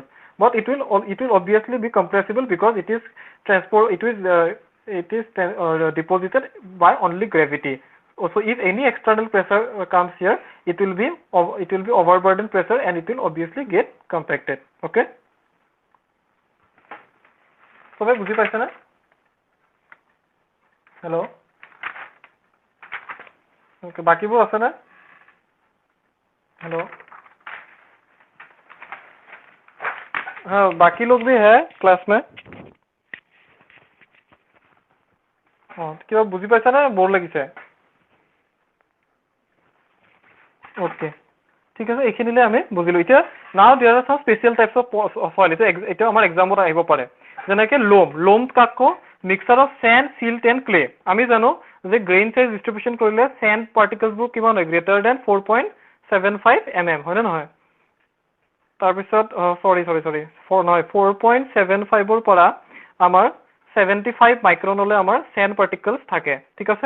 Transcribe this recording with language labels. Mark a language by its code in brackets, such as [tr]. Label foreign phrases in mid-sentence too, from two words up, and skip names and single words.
[en] But it will obviously be compressible, because it is deposited by only gravity. So if any external pressure comes here, it will be overburden pressure, and it will obviously get compacted. Okay. So [as] বুঝি পাইছে না? [en] Hello. Okay, [as] বাকিবোৰ আছে না? [en] Hello. [hi] हाँ, बाकी लोग भी है क्लास में। [as] কিবা বুঝি পাইছা না, বৰ লাগিছে? ওকে, ঠিক আছে, এইখিনিলে আমি বুজিলো। [en] এতিয়া now there are some special types of soil. [as] এটা আমাৰ এক্সামত আহিব পাৰে, যেনেকে লোম কাকো [en] mixture of sand, silt and clay. [as] আমি জানো যে [en] grain size distribution [as] কৰিলে চেণ্ড পাৰ্টিকলছবোৰ কিমান হয়, [en] greater than 4.75 mm, [as] হয়নে নহয়? তাৰপিছত 4.75ৰ পৰা আমাৰ 75 মাইক্ৰনলৈ আমাৰ [en] sand particles [as] থাকে, ঠিক আছে।